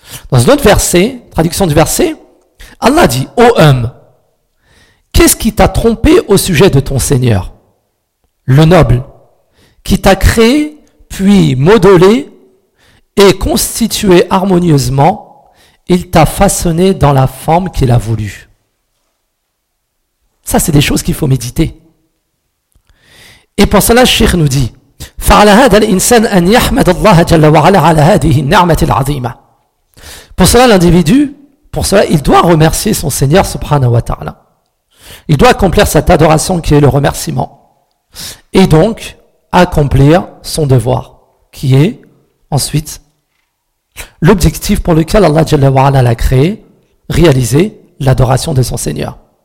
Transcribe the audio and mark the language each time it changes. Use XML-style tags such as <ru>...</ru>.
<fr>Dans un autre verset, traduction du verset, Allah dit, ô homme, qu'est-ce qui t'a trompé au sujet de ton Seigneur, le noble, qui t'a créé, puis modelé et constitué harmonieusement, il t'a façonné dans la forme qu'il a voulu. Ça, c'est des choses qu'il faut méditer. Et pour cela, Cheikh nous dit,</fr> <ar>فَعَلَى هَذَا الْإِنسَانِ أَنْ يَحْمَدَ اللَّهَ جَلَّ وَعَلَى عَلَى هَذِهِ النَّعْمَةِ الْعَظِيمَةِ.</ar> <fr>Pour cela, l'individu, pour cela, il doit remercier son Seigneur subhanahu wa ta'ala. Il doit accomplir cette adoration qui est le remerciement. Et donc, accomplir son devoir, qui est ensuite l'objectif pour lequel Allah Jalla wa Ala l'a créé, réaliser l'adoration de son Seigneur.</fr>